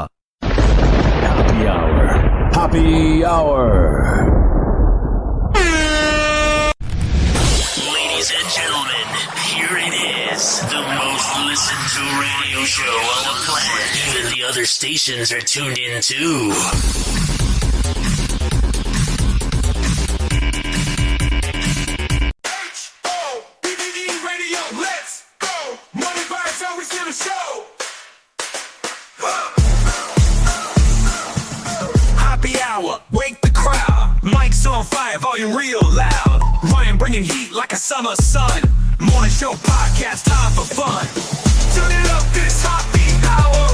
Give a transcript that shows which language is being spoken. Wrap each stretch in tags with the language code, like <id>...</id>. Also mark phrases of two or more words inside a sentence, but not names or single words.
<en>Happy Hour. Happy Hour. Ladies and gentlemen, here it is, the most listened to radio show on the planet. Even the other stations are tuned in too. H-O-P-P-E radio, let's go. Money vibes always in the show. Happy Hour, wake the crowd. Mic's on fire, volume real loud. Ryan bringing heat like a summer sun. Morning show podcast, time for fun. Turn it up, this Hoppe Hour.</en>